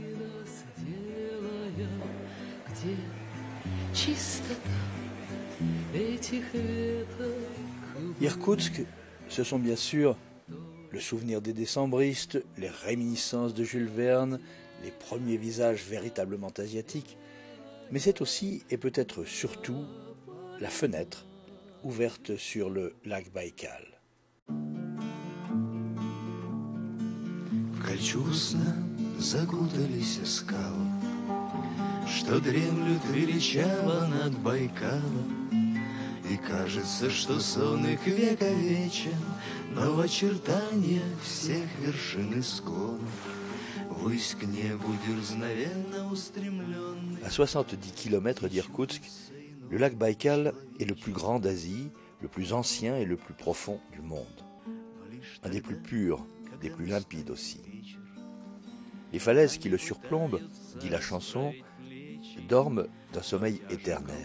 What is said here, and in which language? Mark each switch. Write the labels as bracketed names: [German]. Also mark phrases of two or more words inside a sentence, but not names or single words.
[French] Irkoutsk, ce sont bien sûr le souvenir des décembristes, les réminiscences de Jules Verne, les premiers visages véritablement asiatiques, mais c'est aussi, et peut-être surtout, la fenêtre ouverte sur le lac Baïkal. [Russian] Кольчугостно закутались скалы, что дремлют величаво над Байкалом. И кажется, что сон их вековечен, но в очертаниях всех вершин и склонов ввысь к небу дерзновенно устремленный. [French] À 70 km d'Irkoutsk, le lac Baïkal est le plus grand d'Asie, le plus ancien et le plus profond du monde. Un des plus purs, des plus limpides aussi. Les falaises qui le surplombent, dit la chanson, dorment d'un sommeil éternel.